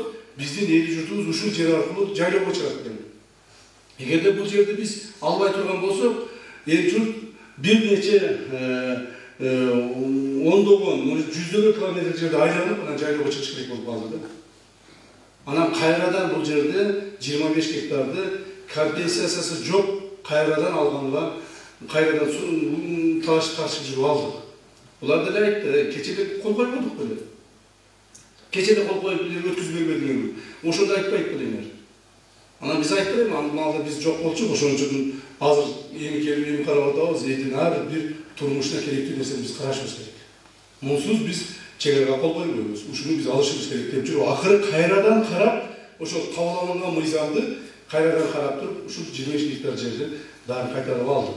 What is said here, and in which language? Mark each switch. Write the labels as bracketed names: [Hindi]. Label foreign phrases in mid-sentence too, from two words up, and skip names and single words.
[Kyrgyz] Биздин эл журтубуз ушул жер аркылуу жайлоого чыгат экен. Эгерде бул жерди биз албай турган болсок, эл журт бир нече ондогон, жүздөгөн километр жерди айланып, анан жайлоого чыгыш керек болуп калды да. Анан кайрадан бул жерде 25 гектарды компенсациясы жок кайрадан алганга, кайрадан талаш каршы жүрүп алдык. Булар деле айтты, кечеде кол койбодук беле. Кечеде кол коюп өткөзүп бербедиңер. Ошондо айтпайт белеңер. Анан биз айтпайбы, малда биз жок болчу, ошон үчүн азыр эми келип эми карап атабыз, эдин ар бир турмушта керектүү нерсени биз карашыбыз керек. Мунсуз биз чегарага кол кое беребиз. Ушуну биз алышыбыз керек деп жүрүп, акыры кайрадан карап, ошол кабыл алынган мыйзамды кайрадан карап туруп, ушул 25 гектар жерди дагы кайтарып алдык.